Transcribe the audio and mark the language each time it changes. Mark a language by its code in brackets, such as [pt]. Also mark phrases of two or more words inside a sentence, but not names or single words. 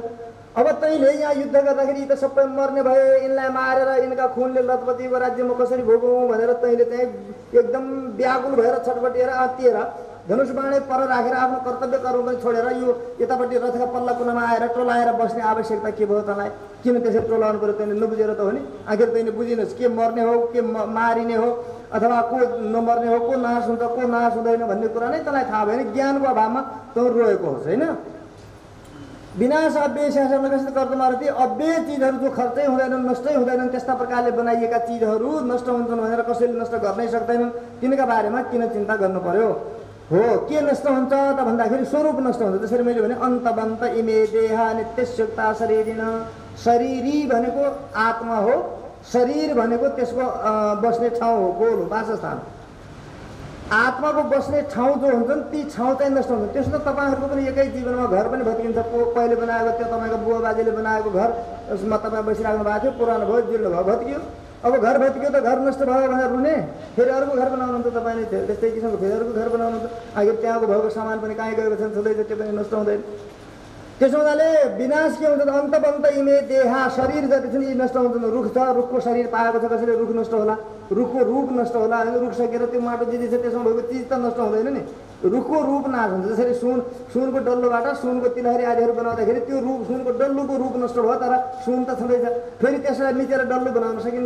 [ne] अब तैँले यहाँ युद्ध गर्दाखेरि त सबै मर्ने भए, यिनलाई मारेर यिनका खुनले लतपतिको राज्यमा कसरी भोगौँ भनेर तैँले चाहिँ एकदम व्याकुल भएर छटपटिएर आत्तिएर धनुष बाणे पर राखेर आफ्नो कर्तव्य कर्म पनि छोडेर यो यतापट्टि रथका पल्ला कुनामा आएर टोलाएर बस्ने आवश्यकता के भयो तँलाई? किन त्यसरी टोलाउनु पऱ्यो? तैँले नबुझेर त हो नि। आखिर तैँले बुझिनस् के मर्ने हो, के मारिने हो, अथवा को नमर्ने हो, को नाश हुन्छ, को नाश हुँदैन भन्ने कुरा नै तँलाई थाहा भएन। ज्ञानको अभावमा तँ रोएको होस् होइन। [sa] विनाश अव्यय शासन विकसित कर्तमार्थी [ne] अव्यय चिजहरू जो खर्चै हुँदैनन्, नष्टै हुँदैनन्, त्यस्ता प्रकारले बनाइएका चिजहरू नष्ट हुन्छन् भनेर कसैले नष्ट गर्नै सक्दैनन्। तिनका बारेमा किन चिन्ता गर्नु पर्यो? हो के नष्ट हुन्छ त भन्दाखेरि स्वरूप नष्ट हुन्छ। जसरी मैले भने [sa] अन्तबन्त इमे देहा नित्यशुक्ता शरीरिन, [ne] शरीरी भनेको आत्मा हो, शरीर भनेको त्यसको बस्ने ठाउँ हो, गोल हो, वासस्थान। आत्माको बस्ने ठाउँ जो हुन्छन् ती ठाउँ चाहिँ नष्ट हुन्छ। त्यसो त तपाईँहरूको पनि एकै जीवनमा घर पनि भत्किन्छ। पहिले बनाएको त्यो तपाईँको बुवा बाजेले बनाएको घर, उसमा तपाईँ बसिराख्नु भएको थियो, पुरानो भयो, जीर्ण भयो, भत्कियो। अब घर भत्कियो त घर नष्ट भयो भनेर रुने, फेरि अर्को घर बनाउनुहुन्छ तपाईँले, त्यस्तै किसिमको फेरि अर्को घर बनाउनुहुन्छ। आखिर त्यहाँको भएको सामान पनि कहीँ गएको छ, छँदैछ, त्यो पनि नष्ट हुँदैन। त्यसो हुनाले विनाश के हुन्छ? [sa] अन्तबन्त इमे देहा, [ne] शरीर जति छन् यी नष्ट हुन्छन्। रुख छ, रुखको शरीर पाएको छ, कसैले रुख नष्ट होला, रुखको रूप नष्ट होला होइन, रुख सकेर त्यो माटो जिनिस छ त्यसमा भएको चिज त नष्ट हुँदैन नि, रुखको रूप नाश हुन्छ। जसरी सुनको डल्लोबाट सुनको तिलहरी आदिहरू बनाउँदाखेरि त्यो रूप सुनको डल्लोको रूप नष्ट भयो तर सुन त छँदैछ, फेरि त्यसलाई मिचेर डल्लो बनाउन सकिन्छ।